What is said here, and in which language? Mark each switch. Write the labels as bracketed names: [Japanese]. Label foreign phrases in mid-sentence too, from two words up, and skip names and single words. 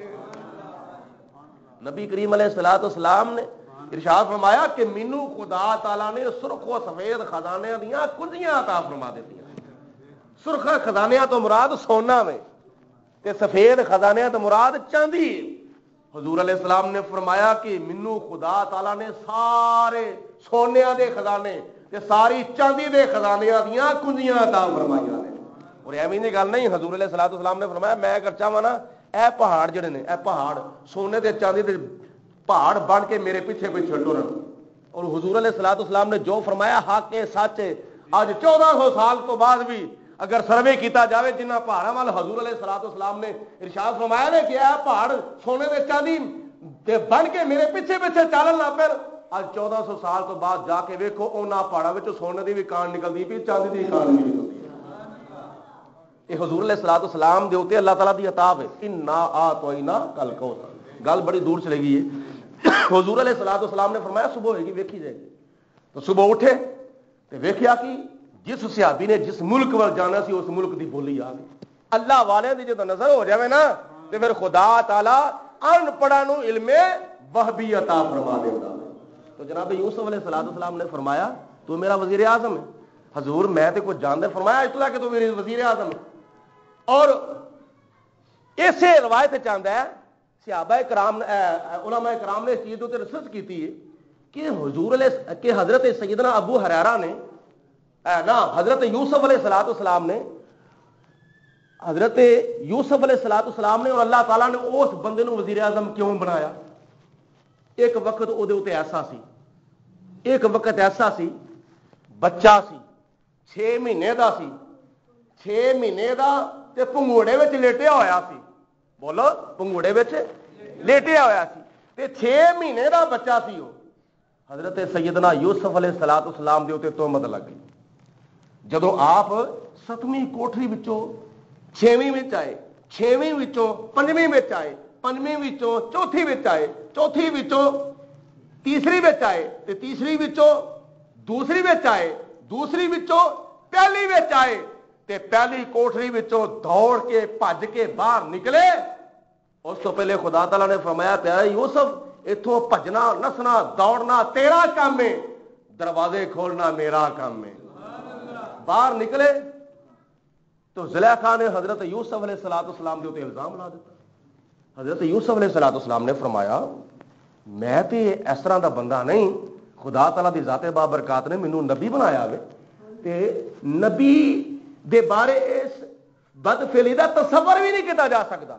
[Punjabi] نبی کریم علیہ الصلوۃ والسلام نے ارشاد فرمایا کہ مینوں خدا تعالیٰ نے سرخ و سفید خزانے دیاں کنجیاں عطا فرما دیتی ہیں۔ سرخ خزانے تو مراد سونا میں تے سفید خزانے تو مراد چاندی۔ حضور علیہ السلام نے فرمایا کہ مینوں خدا تعالیٰ نے سارے سونیاں دے خزانے تے ساری چاندی دے خزانیاں دیاں کنجیاں عطا فرمائیاں نے۔ اور ایویں دی گل نہیں، حضور علیہ الصلوۃ والسلام نے فرمایا میں اگر چاہواں نا اے پہاڑ جڑے نے، اے پہاڑ سونے تے چاندی دے پہاڑ بن کے میرے پیچھے پیچھے ٹرن۔ [Urdu] اور حضور علیہ الصلوۃ والسلام نے جو فرمایا حق ہے، سچ ہے۔ [Punjabi] آج 1400 سال تو بعد بھی اگر سروے کیتا جاوے جنہ پہاڑاں وال حضور علیہ الصلوۃ والسلام نے ارشاد فرمایا نے کہ اے پہاڑ سونے دے چاندی تے بن کے میرے پیچھے پیچھے چلن لگ پے، آج 1400 سال تو بعد جا کے ویکھو انہاں پہاڑاں وچ سونے دی بھی کان نکلدی پئی، چاندی دی کان نہیں نکلدی۔ یہ حضور علیہ الصلوۃ والسلام دے اوتے اللہ تعالیٰ دی عطا ہے، [Arabic] انا اعطیناک الکوثر۔ [Punjabi] گل بڑی دور چلے گئی ہے۔ حضور علیہ الصلوۃ والسلام نے فرمایا صبح ہوئے گی ویکھی جائے گی، تو صبح اٹھے تو ویکھیا کہ جس صحابی نے جس ملک وال جانا سی اس ملک دی بولی آ گئی۔ اللہ والے دی جدوں نظر ہو جاوے نا تے پھر خدا تعالی ان پڑھاں نوں علم وہبی عطا فرما دیندا۔ [Urdu] تو جناب یوسف علیہ الصلوۃ والسلام نے فرمایا تو میرا وزیر اعظم ہے۔ [Punjabi] حضور میں تے کچھ جاندا، فرمایا اس طرح کہ تو میرے وزیر اعظم ہے۔ [Urdu] اور اسے روایت چاہتا ہے صحابہ کرام علماء کرام نے اس چیز تے ریسرچ کی ہے کہ حضور علیہ کہ حضرت سیدنا ابو ہریرہ نے نا حضرت یوسف علیہ الصلوۃ والسلام نے حضرت یوسف علیہ الصلوۃ والسلام نے اور اللہ تعالیٰ نے اس بندے نو وزیر اعظم کیوں بنایا؟ [Punjabi] ایک وقت وہ ایسا سی، ایک وقت ایسا سی بچہ سی 6 مہینے دا سی، 6 مہینے دا تے پنگوڑے وچ لیٹیا ہویا سی، بولو پنگوڑے وچ لیٹیا ہویا سی تے 6 مہینے دا بچہ سی۔ وہ حضرت سیدنا یوسف علیہ الصلوۃ والسلام دے اوتے تہمت لگ گئی۔ جدوں آپ 7ویں کوٹری وچوں 6ویں وچ آئے، 6ویں وچوں 5ویں وچ آئے، 5ویں وچوں چوتھی وچ آئے، چوتھی وچوں تیسری وچ آئے تے تیسری وچوں دوسری وچ آئے، دوسری وچوں پہلی وچ آئے تے پہلی کوٹری وچوں دوڑ کے بھج کے باہر نکلے۔ اس تو پہلے خدا تعالیٰ نے فرمایا پیارا یوسف اتوں بھجنا نسنا دوڑنا تیرا کام ہے، دروازے کھولنا میرا کام ہے۔ باہر نکلے تو زلیخا نے حضرت یوسف علیہ الصلوۃ والسلام کے اوپر الزام لا دیتا۔ حضرت یوسف علیہ الصلوۃ والسلام نے فرمایا میں تے اس طرح دا بندہ نہیں، خدا تعالیٰ دی ذات بابرکات نے مینوں نبی بنایا ہوئے تے نبی دے بارے اس بدفعلی دا تصور بھی نہیں کیتا جا سکتا۔